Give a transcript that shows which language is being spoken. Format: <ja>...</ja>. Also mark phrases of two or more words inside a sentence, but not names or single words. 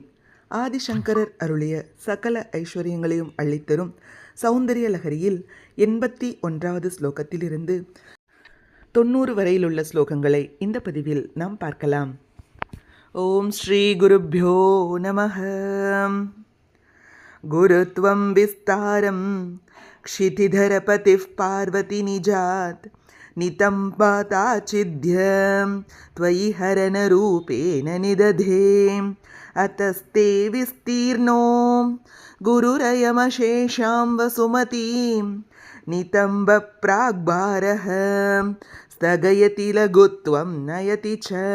<ta>ஆதிசங்கரர் அருளிய சகல ஐஸ்வர்யங்களையும் அள்ளித்தரும் சௌந்தரிய லகரியில் 81வது ஸ்லோகத்திலிருந்து 90 வரையிலுள்ள ஸ்லோகங்களை இந்த பதிவில் நாம் பார்க்கலாம்.</ta> <sa>ओम् श्री गुरुभ्यो नमः. गुरुत्वं विस्तारं क्षितिधरपतिः पार्वति निजात् नितम्बाताचिद्यं त्वयि हरणरूपेण निदधे अतस्ते विस्तीर्णो गुरुरयमशेषां वसुमतीं नितम्बप्राग्भारः स्थगयति लघुत्वं नयति च</sa>